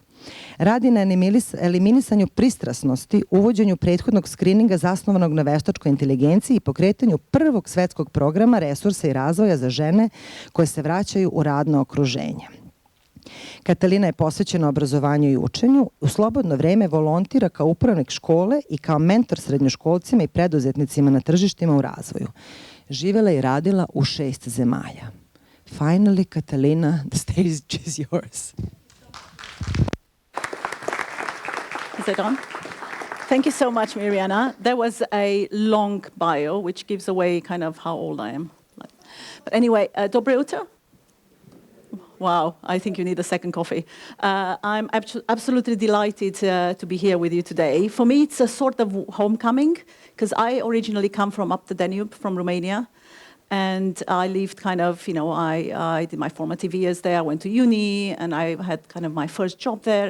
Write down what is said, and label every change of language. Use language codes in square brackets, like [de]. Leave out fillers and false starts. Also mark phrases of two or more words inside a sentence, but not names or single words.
[sr] Radi na eliminisanju pristrasnosti, uvođenju prethodnog skrininga zasnovanog na veštačkoj inteligenciji i pokretanju prvog svetskog programa resursa i razvoja za žene koje se vraćaju u radno okruženje. Catalina je posvećena obrazovanju i učenju, u slobodno vreme volontira kao upravnik škole i kao mentor srednjoškolcima i preduzetnicima na tržištima u razvoju. Živela i radila u 6 zemalja. [en] Finally, Catalina, the stage is yours. Is it on? Thank you so much, Mirjana. That was a long bio, which gives away kind of how old I am. But anyway, [sr] dobre jutro. [en] Wow, I think you need a second coffee. I'm absolutely delighted to be here with you today. For me, it's a sort of homecoming, because I originally come from up the Danube, from Romania. And I lived kind of, I did my formative years there. I went to uni, and I had kind of my first job there.